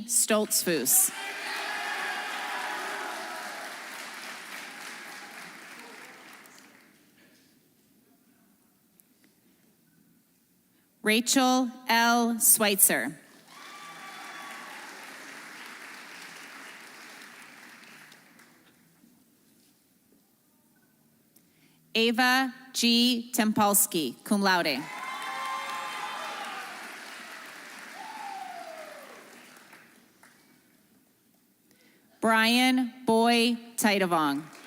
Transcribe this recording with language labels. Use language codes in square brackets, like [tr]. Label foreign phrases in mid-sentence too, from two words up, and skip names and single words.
[en] Stoltzfus. Rachel L. Schweitzer. Ava G. Tempolsky, [la] cum laude. [en] Brian Boy Titavong.